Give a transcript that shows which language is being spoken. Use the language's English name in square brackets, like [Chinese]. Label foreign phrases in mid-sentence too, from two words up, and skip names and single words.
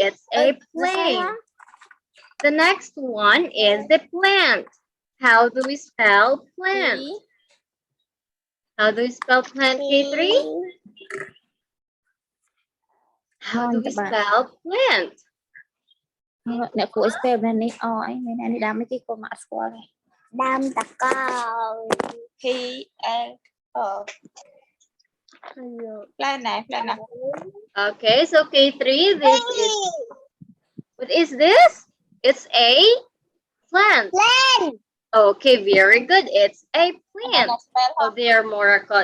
[English] It's a plane. The next one is the plant. How do we spell plant? How do we spell plant, K3? How do we spell plant? [Khmer] អ្នកគួរ spell នៅនេះអអីមាននេះដើមនេះគេក៏មកស្គាល់ដែរដើមតកោ [English] P L O Plan [Khmer] này. [English] Okay, so K3, this is, what is this? It's a plant. Okay, very good. It's a plant. Oh, there, Morakot.